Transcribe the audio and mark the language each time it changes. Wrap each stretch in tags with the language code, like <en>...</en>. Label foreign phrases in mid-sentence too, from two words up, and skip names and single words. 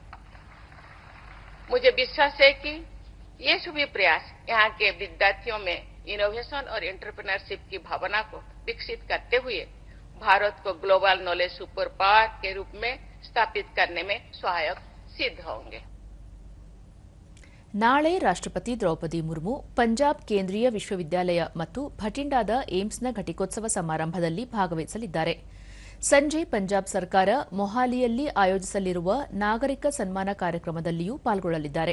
<hi>मुझे विश्वास है कि ये सभी प्रयास यहाँ के विद्यार्थियों में इनोवेशन और एंटरप्रेन्योरशिप की भावना को विकसित करते हुए भारत को</hi> <en>global knowledge super power</en> <hi>के रूप में स्थापित करने में सहायक सिद्ध होंगे।</hi> <kn>ನಾಳೆ ರಾಷ್ಟ್ರಪತಿ ದ್ರೌಪದಿ ಮುರ್ಮು ಪಂಜಾಬ್ ಕೇಂದ್ರೀಯ ವಿಶ್ವವಿದ್ಯಾಲಯ ಮತ್ತು ಭಟಿಂಡಾದ ಏಮ್ಸ್ನ ಘಟಿಕೋತ್ಸವ ಸಮಾರಂಭದಲ್ಲಿ ಭಾಗವಹಿಸಲಿದ್ದಾರೆ. ಸಂಜೆ ಪಂಜಾಬ್ ಸರ್ಕಾರ ಮೊಹಾಲಿಯಲ್ಲಿ ಆಯೋಜಿಸಲಿರುವ ನಾಗರಿಕ ಸನ್ಮಾನ ಕಾರ್ಯಕ್ರಮದಲ್ಲಿಯೂ ಪಾಲ್ಗೊಳ್ಳಲಿದ್ದಾರೆ.</kn>